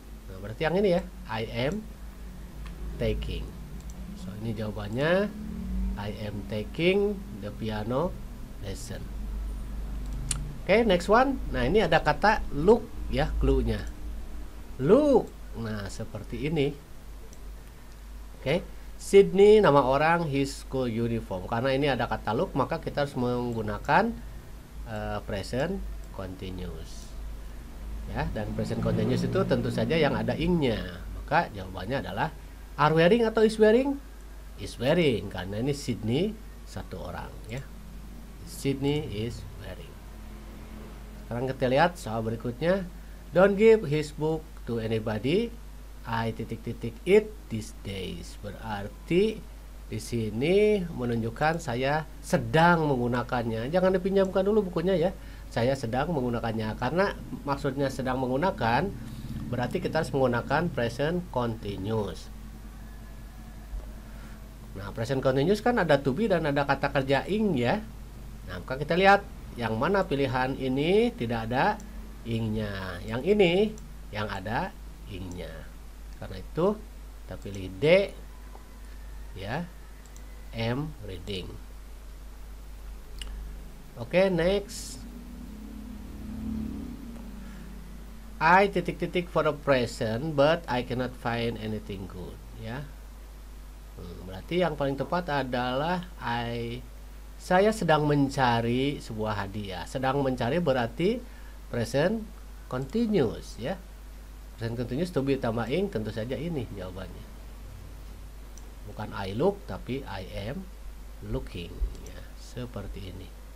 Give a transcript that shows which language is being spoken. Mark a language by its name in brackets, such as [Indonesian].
[Indonesian] Nah, berarti yang ini ya, [English] I am taking. [Indonesian] So, ini jawabannya [English] I am taking the piano lesson. [Indonesian] Oke, [English] next one. [Indonesian] Nah, ini ada kata look ya, clue-nya. Look. Nah, seperti ini. Oke. Sydney nama orang, his school uniform. Karena ini ada kata look, maka kita harus menggunakan present continuous. Ya, dan present continuous itu tentu saja yang ada ing-nya. Maka jawabannya adalah are wearing atau is wearing? Is wearing, karena ini Sydney satu orang ya. [English] Sydney is wearing. [Indonesian] Sekarang kita lihat soal berikutnya. [English] Don't give his book to anybody. I titik-titik it these days. [Indonesian] Berarti di sini menunjukkan saya sedang menggunakannya. Jangan dipinjamkan dulu bukunya ya. Saya sedang menggunakannya. Karena maksudnya sedang menggunakan, berarti kita harus menggunakan present continuous. Nah, present continuous kan ada to be dan ada kata kerja ing ya. Nah, maka kita lihat yang mana pilihan ini tidak ada ing-nya. Yang ini yang ada ing-nya. Karena itu kita pilih D ya. [English] Am reading. Oke, next. I titik-titik for the present but I cannot find anything good ya. [Indonesian] Berarti yang paling tepat adalah saya sedang mencari sebuah hadiah. Sedang mencari berarti present continuous ya. Present continuous to be tambah ing, tentu saja ini jawabannya. Bukan [English] I look [Indonesian] tapi [English] I am looking [Indonesian] ya, seperti ini.